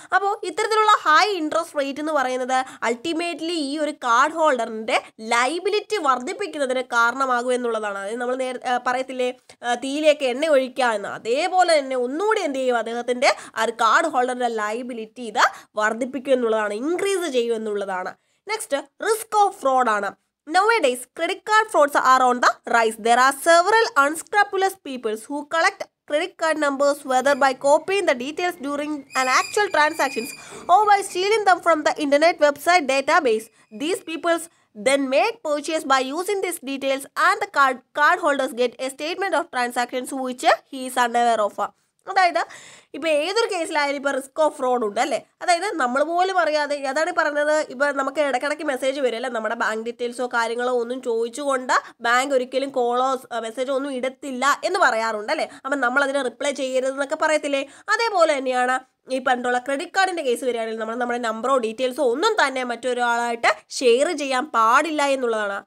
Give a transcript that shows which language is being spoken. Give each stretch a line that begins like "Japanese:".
Malayalam: അപ്പോൾ ഇത്തരത്തിലുള്ള high interest rate എന്ന് പറയുന്നത് അൾട്ടിമേറ്റ്ലി ഈ ഒരു കാർഡ് ഹോൾഡറിൻ്റെ ലൈബിലിറ്റി വർദ്ധിപ്പിക്കുന്നതിന് കാരണമാകും എന്നുള്ളതാണ്. അതായത് നമ്മൾ പറയത്തില്ലേ തീയിലേക്ക് എണ്ണ ഒഴിക്കുക എന്ന്, അതേപോലെ തന്നെ ഒന്നുകൂടി എന്ത് ചെയ്യും, അദ്ദേഹത്തിൻ്റെ ആ ഒരു കാർഡ് ഹോൾഡറിൻ്റെ ലൈബിലിറ്റി ഇത് വർദ്ധിപ്പിക്കുക എന്നുള്ളതാണ്, ഇൻക്രീസ് ചെയ്യും എന്നുള്ളതാണ്.
English: next risk of fraud
Malayalam: ആണ്.
English: Nowadays, credit card frauds are on the rise. There are several unscrupulous people who collect credit card numbers whether by copying the details during an actual transactions or by stealing them from the internet website database. These people then make purchase by using these details and the card holders get a statement of transactions which he is unaware of.
Malayalam: അതായത് ഇപ്പോൾ ഏതൊരു കേസിലായാലും ഇപ്പോൾ risk of fraud ഉണ്ട് അല്ലേ. അതായത് നമ്മൾ പോലും അറിയാതെ അതാണ് പറഞ്ഞത്. ഇപ്പോൾ നമുക്ക് ഇടയ്ക്കിടയ്ക്ക് മെസ്സേജ് വരുമല്ലേ, നമ്മുടെ ബാങ്ക് ഡീറ്റെയിൽസോ കാര്യങ്ങളോ ഒന്നും ചോദിച്ചുകൊണ്ട് ബാങ്ക് ഒരിക്കലും കോളോ മെസ്സേജോ ഒന്നും ഇടത്തില്ല എന്ന് പറയാറുണ്ട് അല്ലേ. അപ്പം നമ്മളതിനെ റിപ്ലൈ ചെയ്യരുതെന്നൊക്കെ പറയത്തില്ലേ. അതേപോലെ തന്നെയാണ് ഈ പണ്ടുള്ള ക്രെഡിറ്റ് കാർഡിൻ്റെ കേസ് വരികയാണെങ്കിൽ നമ്മുടെ നമ്പറോ ഡീറ്റെയിൽസോ ഒന്നും തന്നെ മറ്റൊരാളായിട്ട് ഷെയർ ചെയ്യാൻ പാടില്ല എന്നുള്ളതാണ്.